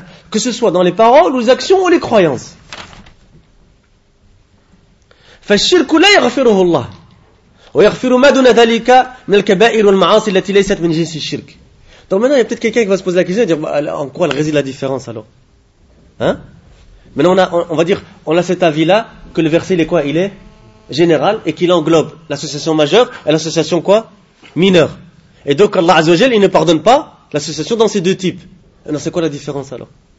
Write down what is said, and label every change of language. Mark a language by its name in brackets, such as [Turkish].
[French] Que ce soit dans les paroles, les actions ou les croyances. [Arabic] فالشرك لا يغفره الله ويغفر ما دون ذلك من الكبائر والمعاصي التي ليست من جنس الشرك. [French] Donc maintenant il y a peut-être quelqu'un qui va se poser la question et dire, en quoi elle réside la différence alors, hein? Maintenant on a cet avis là que le verset il est quoi? Il est général et qu'il englobe l'association majeure et l'association quoi? Mineure. Et donc Allah Azza wa Jalla, il ne pardonne pas l'association dans ces deux types. Alors c'est quoi la différence alors?